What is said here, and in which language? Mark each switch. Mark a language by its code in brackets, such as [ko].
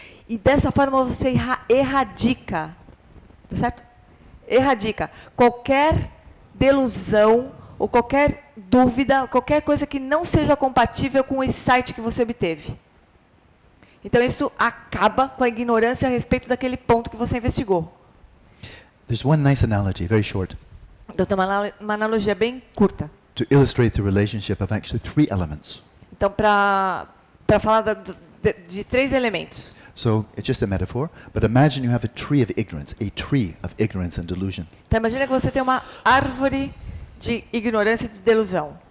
[pt] E dessa forma você erradica, tá certo? Erradica qualquer delusão ou qualquer dúvida, qualquer coisa que não seja compatível com o insight que você obteve. Então isso acaba com a ignorância a respeito daquele ponto que você investigou. [en] There's one nice analogy, very short, [pt] Então tem uma analogia bem curta. [en] to illustrate the relationship of actually 3 elements. [pt] Então para falar de 3 elementos. [en] So it's just a metaphor, but imagine you have a tree of ignorance and delusion. [pt] Então imagina que você tem uma árvore de ignorância e de delusão.